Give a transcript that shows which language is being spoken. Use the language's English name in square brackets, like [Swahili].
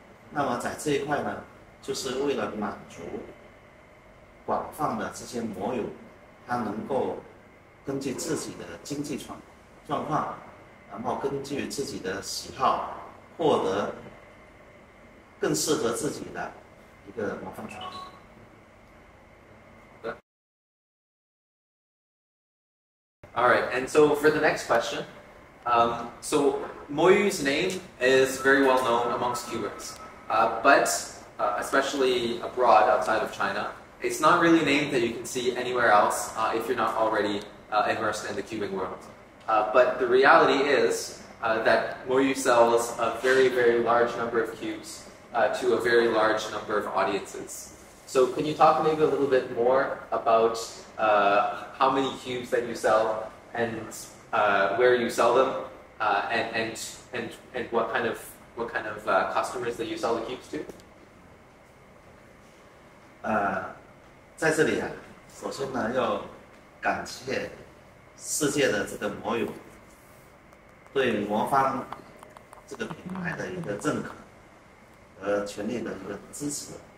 [Chinese] 那么在这一块呢，就是为了满足广泛的这些魔友，他能够根据自己的经济状况，然后根据自己的喜好，获得更适合自己的一个魔方产品。 [English] All right, and so for the next question, so Moyu's name is very well known amongst cubers. But especially abroad outside of China, it's not really a name that you can see anywhere else if you're not already immersed in the cubing world. But the reality is that Moyu sells a very, very large number of cubes to a very large number of audiences. So can you talk maybe a little bit more about how many cubes that you sell and where you sell them and what kind of customers that you sell the cubes to? [Chinese] 在这里啊，首先呢要感谢世界的这个魔友对魔方这个品牌的一个认可和全力的一个支持。